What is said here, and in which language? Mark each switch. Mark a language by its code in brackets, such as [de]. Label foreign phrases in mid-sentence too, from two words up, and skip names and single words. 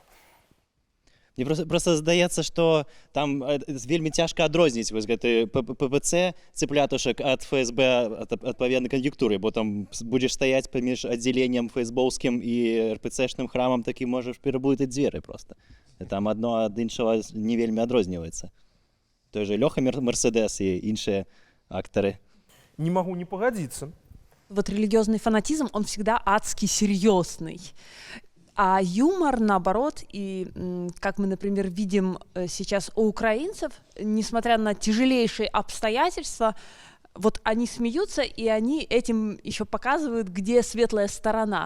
[be] Мне просто здаецца, што там вельмі цяжка адрозніць вось гэты ППЦ цыплятушак ад ФСБ адпаведнай кан'юнктуры, бо там будзеш стаяць паміж аддзяленнем ФСБаўскім і РПЦшным храмам, такі можаш пераблытаць дзверы просто. Там адно ад іншага не вельмі адрозніваецца. Той же Лёха Мерседес і іншыя актары. [ru] Не могу не погодиться. Вот религиозный фанатизм, он всегда адски серьезный. А юмор, наоборот, и как мы, например, видим сейчас у украинцев, несмотря на тяжелейшие обстоятельства, вот они смеются, и они этим еще показывают, где светлая сторона.